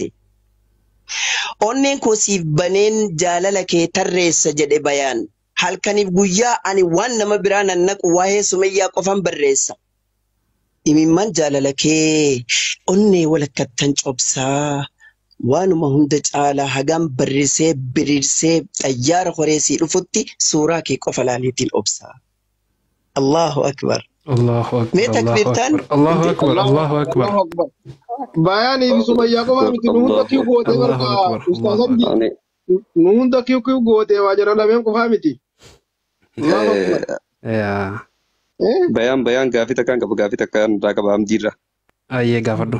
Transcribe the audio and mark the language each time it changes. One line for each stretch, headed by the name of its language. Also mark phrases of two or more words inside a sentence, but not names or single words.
Oromo: Onneen koo siif baneen jaalala kee tarreessa jedhe bayaan halkaniif guyyaa ani waan nama biraa nan naqu waa'ee Sumayyaa qofan barreessa. Imimmaan jaalala kee onnee walakkattan cobsaa. Waanuma hunda caalaa hagam barrisee biriirsee xayyaara horeesii dhufutti suuraa kee qofa laaliitiin obsaa.
Arabic: الله أكبر. الله أكبر.
Oromo: Mee takbirtaan?
Arabic: الله أكبر. الله أكبر.
Oromo: Bayaanii fi Sumayyaa qofa miti nu hunda kiu gootee barka ustaazan nu hunda kiu gootee waa jara lameen qofaa miti.
Arabic: الله أكبر.
Oromo: Bayaan gaafii takkaan qabu gaafii takkaan irraa qaba Amdiirra. Ayyee gaafadhu.